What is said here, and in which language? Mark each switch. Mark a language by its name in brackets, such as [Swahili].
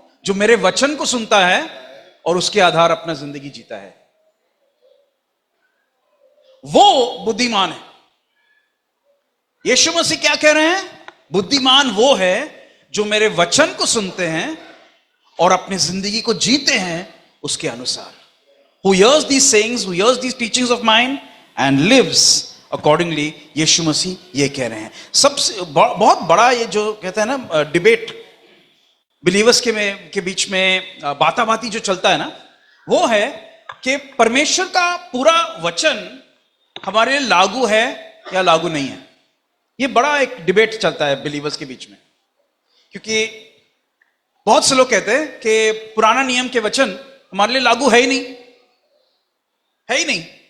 [Hindi] जो मेरे वचन को सुनता है और उसके आधार अपना जिंदगी जीता है, वो बुद्धिमान है। यीशु मसीह क्या कह रहे हैं? बुद्धिमान वो है जो मेरे वचन को सुनते हैं और अपनी जिंदगी को जीते हैं उसके अनुसार। [English] Who hears these sayings, who hears these teachings of mine and lives accordingly, [Hindi] यीशु मसीह ये कह रहे हैं। सबसे बहुत बड़ा ये जो कहते हैं ना डिबेट बिलीवर्स के बीच में, बाताबाती जो चलता है ना, वो है कि परमेश्वर का पूरा वचन हमारे लिए लागू है या लागू नहीं है। ये बड़ा एक डिबेट चलता है बिलीवर्स के बीच में, क्योंकि बहुत से लोग कहते हैं कि पुराना नियम के वचन हमारे लिए लागू है ही नहीं, है ही नहीं।